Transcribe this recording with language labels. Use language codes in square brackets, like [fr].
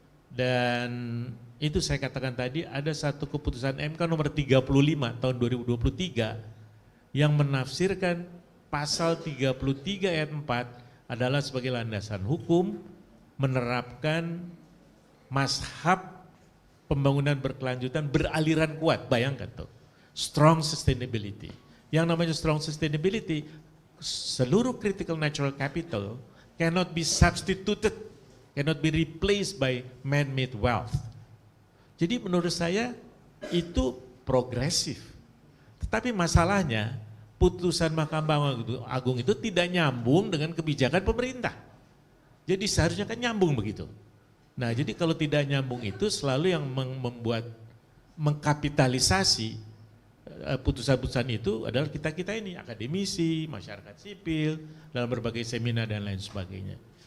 [id] Dan itu saya katakan tadi ada satu keputusan MK nomor 35 tahun 2023 yang menafsirkan pasal 33 ayat 4 adalah sebagai landasan hukum menerapkan mazhab pembangunan berkelanjutan beraliran kuat. Bayangkan tuh, strong sustainability. Yang namanya [en] strong sustainability, [id] seluruh [en] critical natural capital cannot be substituted, cannot be replaced by man-made wealth. [id] Jadi menurut saya itu progresif. Tetapi masalahnya putusan Mahkamah Agung itu tidak nyambung dengan kebijakan pemerintah. Jadi seharusnya kan nyambung begitu. Nah jadi kalau tidak nyambung itu selalu yang membuat mengkapitalisasi putusan-putusan itu adalah kita-kita ini, akademisi, masyarakat sipil, dalam berbagai seminar dan lain sebagainya.